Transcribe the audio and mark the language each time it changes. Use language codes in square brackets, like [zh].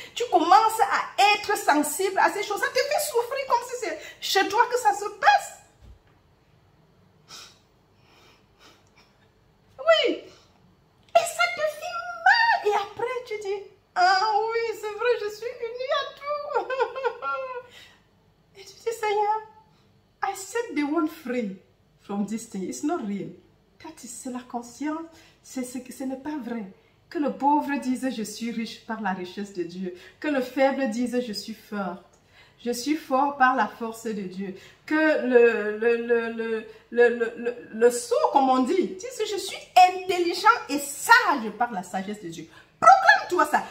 [fr] Tu commences à être sensible à ces choses. Ça te fait souffrir comme si c'est chez toi que ça se passe. Oui. Et ça te fait mal. Et après, tu dis, ah oui, c'est vrai, je suis unie à tout. Et tu dis, Seigneur, [en] I set the one free from this thing. It's not real. [fr] C'est la conscience. Ce n'est pas vrai. Que le pauvre dise, je suis riche par la richesse de Dieu. Que le faible dise, je suis fort. Je suis fort par la force de Dieu. Que le sourd, comme on dit, je suis intelligent et sage par la sagesse de Dieu. Proclame-toi ça.